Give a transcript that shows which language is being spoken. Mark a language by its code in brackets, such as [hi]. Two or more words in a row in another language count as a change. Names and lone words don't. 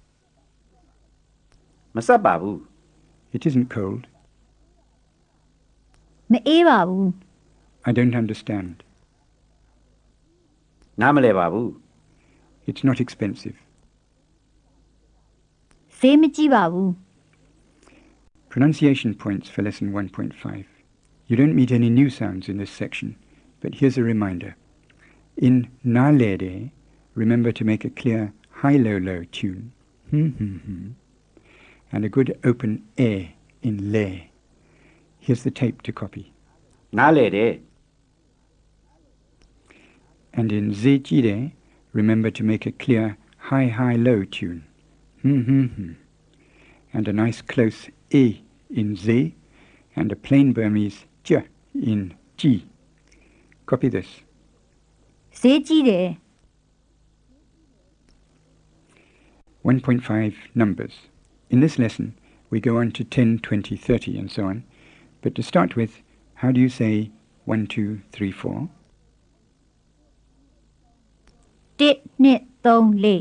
[my] မဆက်ပါဘူး [en] It isn't cold. [my] မအေးပါဘူး [en] I don't understand. [my] နားမလဲပါဘူး [en] It's not expensive. [my] ဈေးမကြီးပါဘူး [en] Pronunciation points for lesson 1.5. You don't meet any new sounds in this section, but here's a reminder. In na le de, remember to make a clear high-low-low tune. And a good open e in le. Here's the tape to copy. [my] နားလဲတယ် [en] And in ze ji de, remember to make a clear high-low tune. And a nice close e in ze, and a plain Burmese j in ji. Copy this. [my] ဈေးကြီးတယ် [en] 1.5 numbers. In this lesson, we go on to 10, 20, 30, and so on. But to start with, how do you say 1, 2, 3, 4? [my] 1 2 3